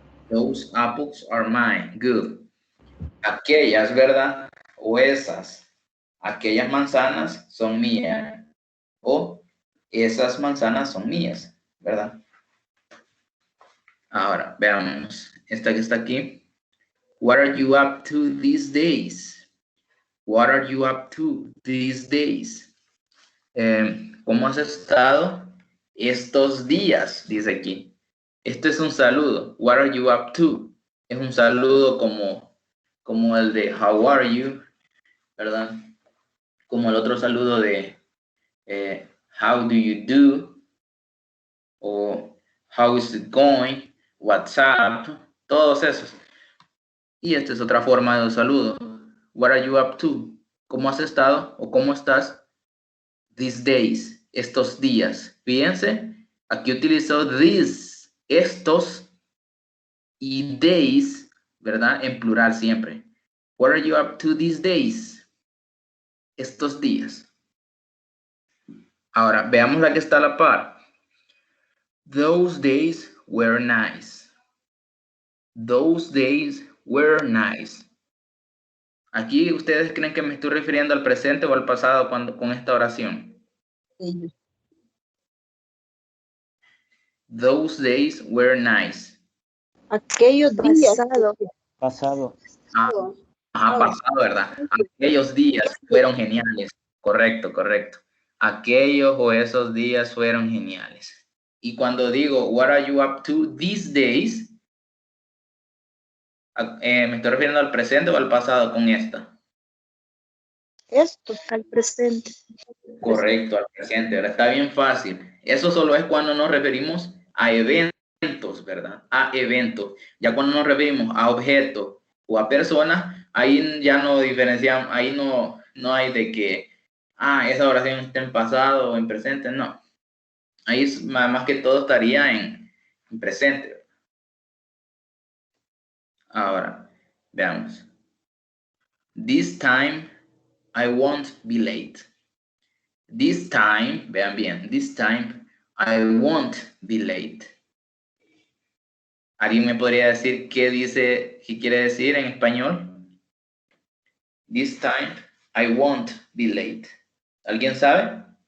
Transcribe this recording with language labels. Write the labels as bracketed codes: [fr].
[en] Those apples are mine. Good. [es] Aquellas, ¿verdad? O esas. Aquellas manzanas son mías. esas manzanas son mías, ¿verdad? Ahora, veamos. Esta que está aquí. [en] What are you up to these days? What are you up to these days? [es] ¿Cómo has estado estos días? Dice aquí. Esto es un saludo. [en] What are you up to? [es] Es un saludo como el de [en] how are you, [es] ¿verdad? Como el otro saludo de [en] how do you do? O how is it going? What's up? [es] Todos esos. Y esta es otra forma de un saludo. [en] What are you up to? [es] ¿Cómo has estado o cómo estás [en] these days? [es] Estos días. Fíjense, aquí utilizó these, estos y days, ¿verdad? En plural siempre. [en] What are you up to these days? [es] Estos días. Ahora, veamos la que está a la par. [en] Those days were nice. Those days were nice. [es] Aquí, ¿ustedes creen que me estoy refiriendo al presente o al pasado con esta oración? [en] Those days were nice. [es] Aquellos días. Pasado. Pasado, ¿verdad? Aquellos días fueron geniales. Correcto, correcto. Aquellos o esos días fueron geniales. Y cuando digo, [en] what are you up to these days? [es] ¿Me estoy refiriendo al presente o al pasado con esta? Esto, al presente. Correcto, al presente, ¿verdad? Está bien fácil. Eso solo es cuando nos referimos a eventos, ¿verdad? A eventos. Ya cuando nos referimos a objetos o a personas, ahí ya no diferenciamos, ahí no hay de que, esa oración está en pasado o en presente, no. Ahí más que todo estaría en presente. Ahora, veamos. [en] This time I won't be late. This time, [es] vean bien, [en] this time I won't be late. [es] ¿Alguien me podría decir qué quiere decir en español? [en] This time I won't be late. [es] ¿Alguien sabe?